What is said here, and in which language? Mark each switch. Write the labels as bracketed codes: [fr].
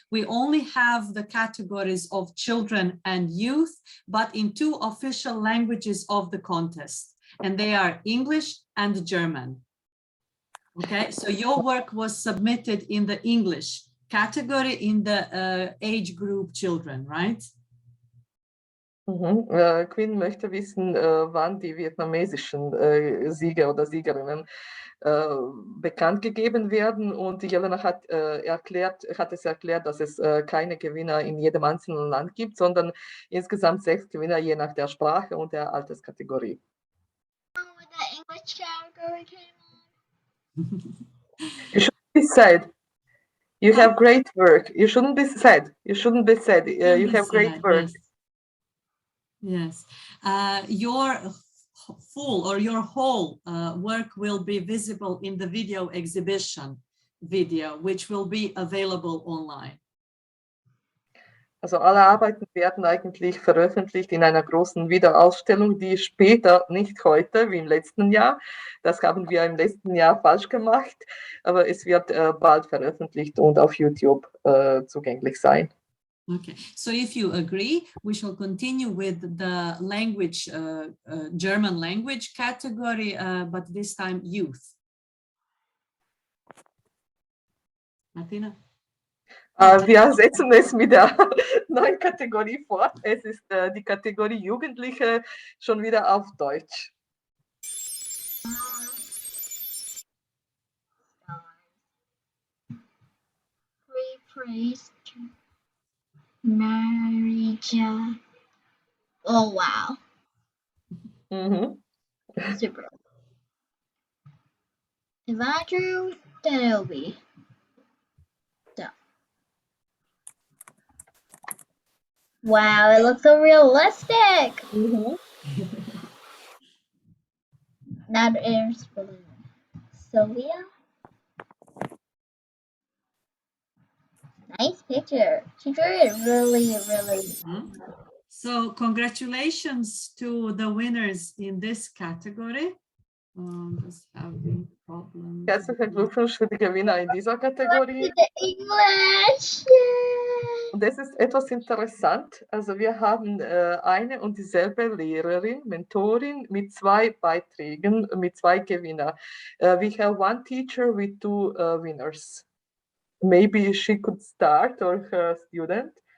[en] We only have the categories of children and youth, but in two official languages of the contest, and they are English and German. Okay, so your work was submitted in the English category in the age group children, right? [de] Quinn möchte wissen, wann die vietnamesischen Sieger oder Siegerinnen bekannt gegeben werden, und Jelena hat es erklärt, dass es keine Gewinner in jedem einzelnen Land gibt, sondern insgesamt 6 Gewinner je nach der Sprache und der Alterskategorie. [en] English category came You shouldn't be sad. You have great work. You shouldn't be sad. You shouldn't be sad. You have great work. Yes. Your full or your whole work will be visible in the video exhibition video, which will be available online. [de] Also alle Arbeiten werden eigentlich veröffentlicht in einer großen Wiederausstellung, die später, nicht heute wie im letzten Jahr, das haben wir im letzten Jahr falsch gemacht, aber es wird bald veröffentlicht und auf YouTube zugänglich sein. [en] Okay, so if you agree, we shall continue with the language, German language category, but this time youth. Martina? [de] Wir setzen es mit der neuen Kategorie fort. Es ist die Kategorie Jugendliche, schon wieder auf Deutsch. [en] Praise Marija. Oh wow. Super. Evandrew Denobi. Wow, it looks so realistic. That is really Sylvia. Nice picture. She drew it really. So congratulations to the winners in this category. Just having problems. [de] Herzlichen Glückwunsch für die Gewinner in dieser Kategorie. [en] English. [de] Und das ist etwas interessant. Also wir haben eine und dieselbe Lehrerin, Mentorin mit 2 Beiträgen, mit 2 Gewinnern. [en] We have one teacher with 2 winners. Maybe she could start, or her student.